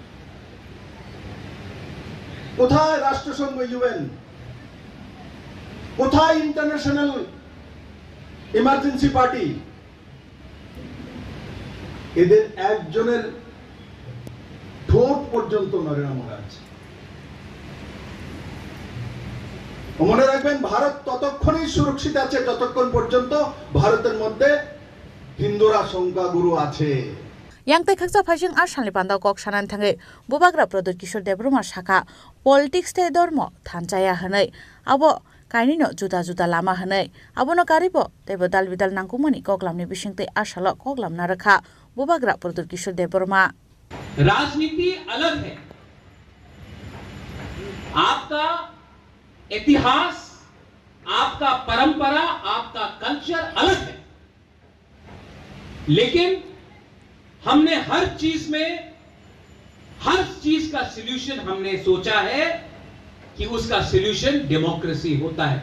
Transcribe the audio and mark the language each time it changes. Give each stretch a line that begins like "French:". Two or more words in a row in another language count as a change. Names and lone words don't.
Bangla: কোথায় রাষ্ট্রসংঘ ইউএন কোথায়
English: International Emergency Party
Bangla: এদের একজনের ঠোঁট পর্যন্ত নড়ে না মহারাজ মনে রাখবেন ভারত ততক্ষণই সুরক্ষিত আছে যতক্ষণ পর্যন্ত ভারতের মধ্যে হিন্দুরা সংখ্যাগুরু আছে
Kok Borok: yang tai khaksa phajing ar shalni panda kok sanan thangai bubagra prodot kishor debruma Saka politics te dormo thanchaya hanai abo kaini no juda juda lama hanai abono karibo tebo dalbidal nangkumani koklamni bisingte ashala koklam na rakha bubagra prodot kishor debruma
Hindi: राजनीति अलग है, आपका इतिहास, आपका परंपरा, आपका कल्चर अलग है, लेकिन हमने हर चीज का सॉल्यूशन हमने सोचा है कि उसका सॉल्यूशन डेमोक्रेसी होता है।